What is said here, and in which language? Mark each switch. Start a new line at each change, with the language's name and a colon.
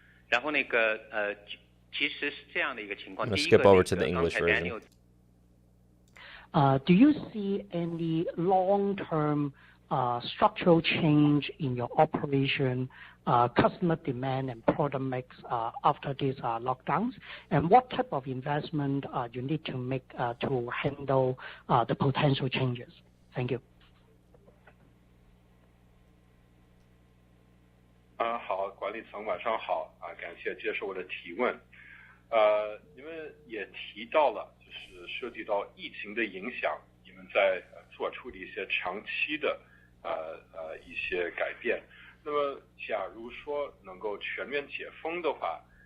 Chinese: 然后其实是这样的一个情况。
English: I'm going to skip over to the English version. Do you see any long-term structural change in your operation, customer demand and product mix after these lockdowns? And what type of investment you need to make to handle the potential changes? Thank you.
Chinese: 好，管理层晚上好啊，感谢接受我的提问。你们也提到了，就是涉及到疫情的影响，你们在做出了一些长期的一些改变。那么，假如说能够全面解封的话，